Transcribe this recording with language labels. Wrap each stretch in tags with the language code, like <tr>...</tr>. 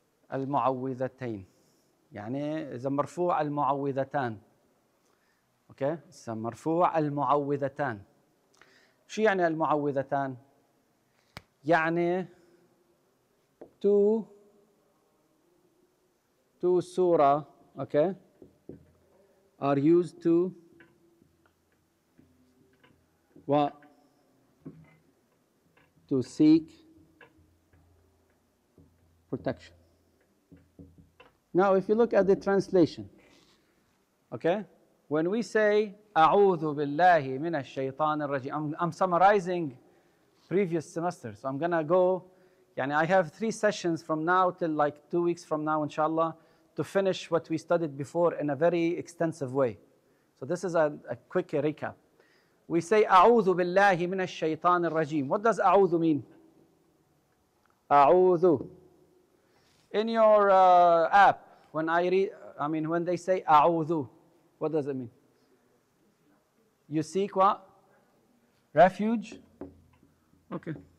<ar>المعوذتين يعني إذا مرفوع المعوذتان. أوكي؟ إذا مرفوع المعوذتان. شو يعني المعوذتان؟ يعني</ar> <en>two surah, okay, are used to what? To seek protection. Now, if you look at the translation, okay, when we say</en> <ar>أعوذ بالله من الشيطان الرجيم,</ar> <en>I'm summarizing previous semester, so I'm gonna go. Yani I have 3 sessions from now till like 2 weeks from now, inshallah, to finish what we studied before in a very extensive way. So this is a quick recap. We say</en> <ar>أعوذ بالله من الشيطان الرجيم.</ar> <en>What does أعوذ mean?</en> <ar>أعوذ.</ar> <en>In your app, when when they say أعوذ, what does it mean? You seek what? Refuge? Okay.</en>